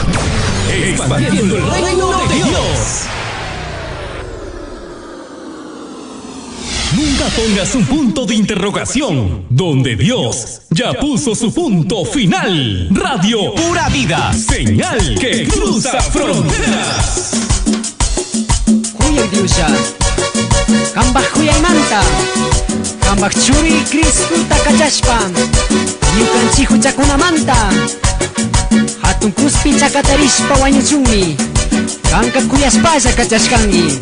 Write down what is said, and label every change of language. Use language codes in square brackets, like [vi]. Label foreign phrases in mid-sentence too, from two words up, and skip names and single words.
[es] Expandiendo el reino de Dios. Nunca pongas un punto de interrogación, donde Dios ya puso su punto final. Radio Pura Vida, señal que cruza fronteras. [qu] Huyay Diosha, kambaj huyaymanta, kambaj churi Cristuta kachashpan, ñukanchik huchakunamanta, hatun kuspi chakatarishpa wañuchunmi, kanka kuyaspalla kachashkanki.